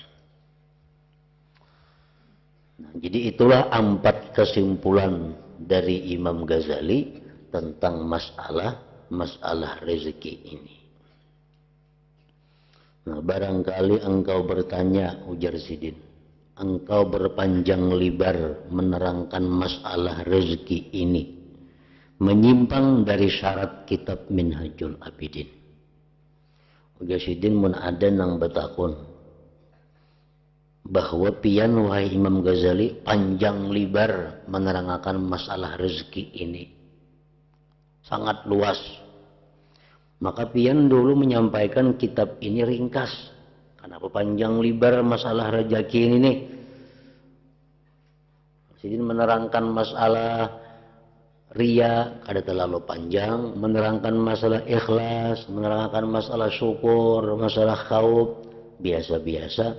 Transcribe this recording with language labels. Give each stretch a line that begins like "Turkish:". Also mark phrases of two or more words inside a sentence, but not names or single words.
Indonesian: Nah, jadi itulah 4 kesimpulan dari Imam Ghazali tentang masalah rezeki ini. Nah, barangkali engkau bertanya, ujar Sidin, engkau berpanjang lebar menerangkan masalah rezeki ini, menyimpang dari syarat kitab Minhajul Abidin.
Banjar: Ujar Sidin mun ada nang betakun
Indonesian: bahwa pian wahai Imam Ghazali panjang lebar menerangkan masalah rezeki ini, sangat luas. Maka pian dulu menyampaikan kitab ini ringkas. Kenapa panjang lebar masalah rezeki ini nih? Sidin menerangkan masalah ria kada terlalu panjang, menerangkan masalah ikhlas, menerangkan masalah syukur, masalah khauf biasa-biasa.